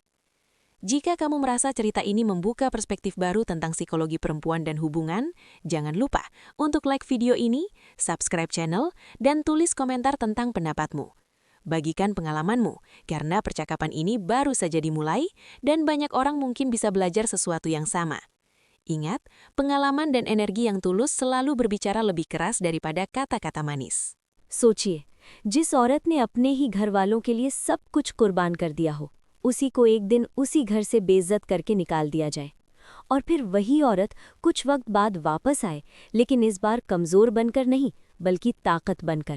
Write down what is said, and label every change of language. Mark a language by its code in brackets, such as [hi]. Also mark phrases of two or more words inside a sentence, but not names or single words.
[id] Jika kamu merasa cerita ini membuka perspektif baru tentang psikologi perempuan dan hubungan, jangan lupa untuk like video ini, [en] subscribe channel, [id] dan tulis komentar tentang pendapatmu. Bagikan pengalamanmu, karena percakapan ini baru saja dimulai dan banyak orang mungkin bisa belajar sesuatu yang sama. Ingat, pengalaman dan energi yang tulus selalu berbicara lebih keras daripada kata-kata manis. [hi] सोचिए, जिस औरत ने अपने ही घर वालों के लिए सब कुछ कुर्बान कर दिया हो, उसी को एक दिन उसी घर से बेइज्जत करके निकाल दिया जाए। और फिर वही औरत कुछ वक्त बाद वापस आए, लेकिन इस बार कमज़ोर बनकर नहीं, बल्कि ताकत बनकर।